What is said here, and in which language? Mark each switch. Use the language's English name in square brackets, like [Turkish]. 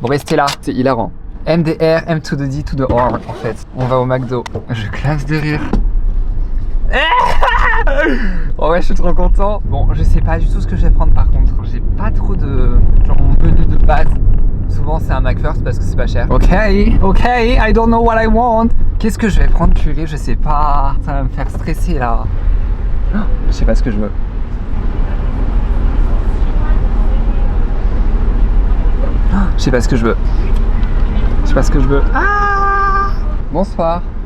[French] Vous restez là, c'est hilarant. MDR, M to the D to the R en fait. On va au McDo. Je classe de rire. Oh ouais, je suis trop content. Bon, je sais pas du tout ce que je vais prendre par contre. J'ai pas trop de... Genre mon menu de base. Souvent c'est un McFirst parce que c'est pas cher. [English] Ok, I don't know what I want. [French] Qu'est-ce que je vais prendre, purée? Je sais pas. Ça va me faire stresser là. Je sais pas ce que je veux. Je sais pas ce que je veux. Je sais pas ce que je veux. Ah! Bonsoir.